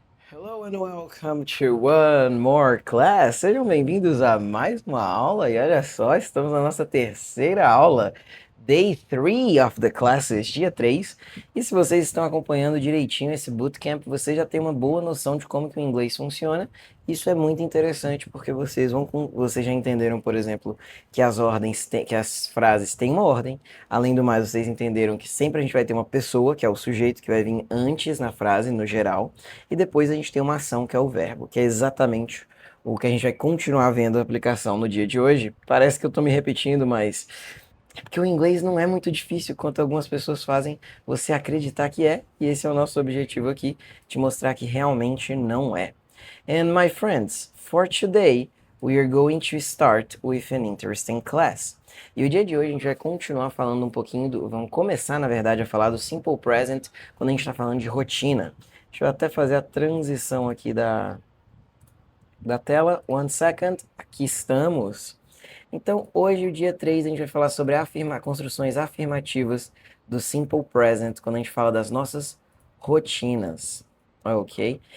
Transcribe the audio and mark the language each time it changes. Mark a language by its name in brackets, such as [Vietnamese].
[English] Hello and welcome to one more class. [Portuguese] Sejam bem-vindos a mais uma aula e olha só, estamos na nossa terceira aula, [English] Day 3 of the classes, [Portuguese] dia 3. E se vocês estão acompanhando direitinho esse bootcamp, você já tem uma boa noção de como que o inglês funciona. Isso é muito interessante porque vocês já entenderam, por exemplo, que as frases têm uma ordem. Além do mais, vocês entenderam que sempre a gente vai ter uma pessoa, que é o sujeito que vai vir antes na frase, no geral. E depois a gente tem uma ação que é o verbo, que é exatamente o que a gente vai continuar vendo a aplicação no dia de hoje. Parece que eu estou me repetindo, mas é porque o inglês não é muito difícil quanto algumas pessoas fazem você acreditar que é, e esse é o nosso objetivo aqui, te mostrar que realmente não é. [English] And my friends, for today we are going to start with an interesting class. [Portuguese] E o dia de hoje a gente vai continuar falando um pouquinho vamos começar na verdade a falar do simple present quando a gente está falando de rotina. Deixa eu até fazer a transição aqui da tela. [English] One second. [Portuguese] Aqui estamos. Então, hoje, o dia 3 a gente vai falar sobre construções afirmativas do Simple Present, quando a gente fala das nossas rotinas. Ok?